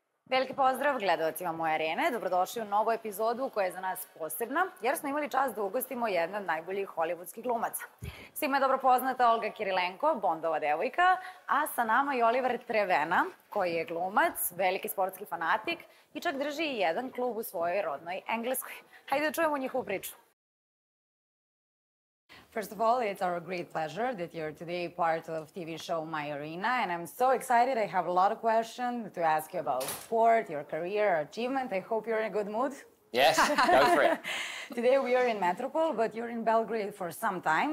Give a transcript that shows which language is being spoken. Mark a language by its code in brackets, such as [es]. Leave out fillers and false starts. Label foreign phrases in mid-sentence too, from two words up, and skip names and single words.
[sr] Veliki pozdrav gledalcima Moje Arene. Dobrodošli u novu epizodu koja je za nas posebna, jer smo imali čast da ugostimo jedne od najboljih hollywoodskih glumaca. Svima je dobro poznata Olga Kirilenko, Bondova devojka, a sa nama i Oliver Trevena, koji je glumac, veliki sportski fanatik i čak drži i jedan klub u svojoj rodnoj Engleskoj. Hajde da čujemo njihovu priču. [en] First of all, it's our great pleasure that you're today part of TV show Moja Arena, and I'm so excited. I have a lot of questions to ask you about sport, your career, achievement. I hope you're in a good mood. Yes, go for it. Today we are in Metropole, but you're in Belgrade for some time.